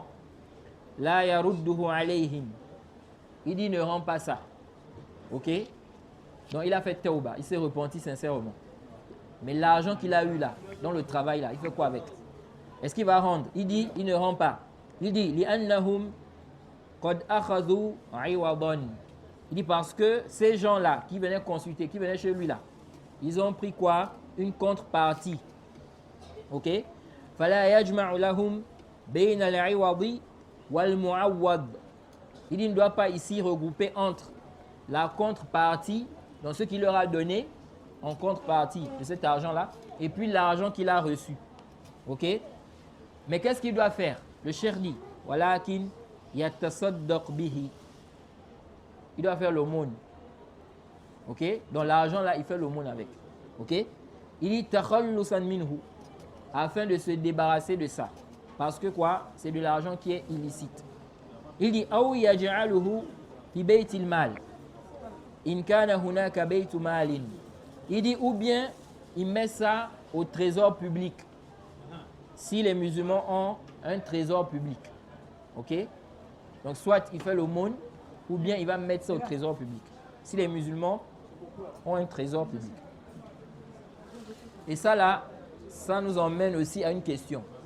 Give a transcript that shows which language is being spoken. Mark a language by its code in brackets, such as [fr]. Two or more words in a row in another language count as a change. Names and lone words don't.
[ar] لا يرده عليهم. [fr] Il dit ne rend pas ça. Ok? Donc il a fait tauba, il s'est repenti sincèrement. Mais l'argent qu'il a eu là, dans le travail là, il fait quoi avec? Est-ce qu'il va rendre? Il dit, il ne rend pas. Il dit, [ar] لأنهم قد أخذوا عوضا. [fr] Il dit parce que ces gens-là qui venaient consulter, qui venaient chez lui là, ils ont pris quoi? Une contrepartie. Ok? [ar] فلا يجمع لهم بين العوض والمعوض. [fr] Il dit, il ne doit pas ici regrouper entre la contrepartie, donc ce qu'il leur a donné en contrepartie de cet argent-là, et puis l'argent qu'il a reçu. Ok? Mais qu'est-ce qu'il doit faire? Le cheikh dit, [ar] ولكن يتصدق به. [fr] Il doit faire l'aumône. Ok? Donc l'argent là, il fait l'aumône avec. Ok? Il dit [ar] تخلصا منه, [fr] afin de se débarrasser de ça. Parce que quoi? C'est de l'argent qui est illicite. Il dit, [ar] أو يجعله في بيت المال. إن كان هناك بيت مال. [fr] Il dit, ou bien il met ça au trésor public. Si les musulmans ont un trésor public. Ok? Donc soit il fait l'aumône, ou bien il va mettre ça au trésor public. Si les musulmans ont un trésor public. Et ça là, ça nous emmène aussi à une question.